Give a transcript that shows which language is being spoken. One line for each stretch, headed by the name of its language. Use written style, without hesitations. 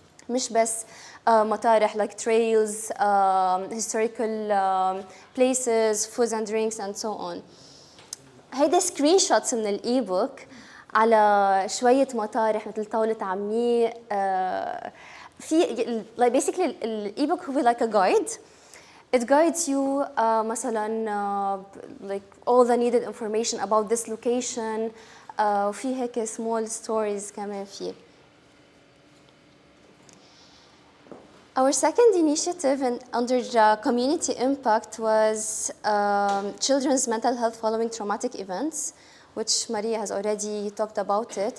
Arabic: مش بس مطارح
English: like trails, historical places, foods and drinks and so on.
Arabic: هيدا
English: screen shots
Arabic: من الإيبوك على شوية مطارح مثل طاولة عمي.
English: في like basically
Arabic: الإيبوك هو
English: like a guide. It guides you مثلا like all the needed information about this location.
Arabic: وفي هيك
English: small stories
Arabic: كمان فيه.
English: Our second initiative under community impact was children's mental health following traumatic events, which Maria has already talked about it.